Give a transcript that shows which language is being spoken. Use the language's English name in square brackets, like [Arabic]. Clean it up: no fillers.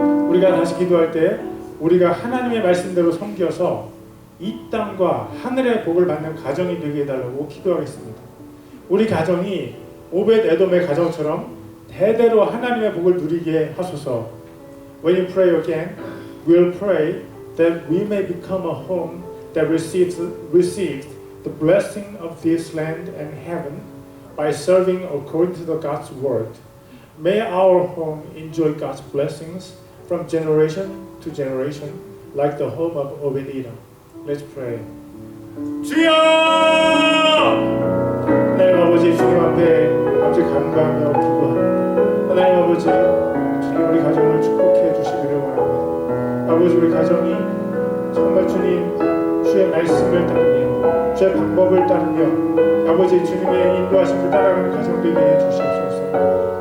[Korean] 우리가 다시 기도할 때 우리가 하나님의 말씀대로 섬겨서 이 땅과 하늘의 복을 받는 가정이 되게 해달라고 기도하겠습니다. 우리 가정이 오벳 에돔의 가정처럼 대대로 하나님의 복을 누리게 하소서. [English] When you pray again, we'll pray that we may become a home that receives the blessing of this land and heaven by serving according to the God's word. May our home enjoy God's blessings from generation to generation, like the home of Obed-Edom. Let's pray. [Korean] 주여! 하나님 아버지 주님 앞에 아버지 간구하며 기도합니다. 하나님 아버지 주님 우리 가정을 축복해 주시기를 원합니다. 아버지 우리 가정이 정말 주님 주의 말씀을 따르며 주의 방법을 따르며 아버지 주님의 인도하심을 따라가는 가정 되게 해주시옵소서.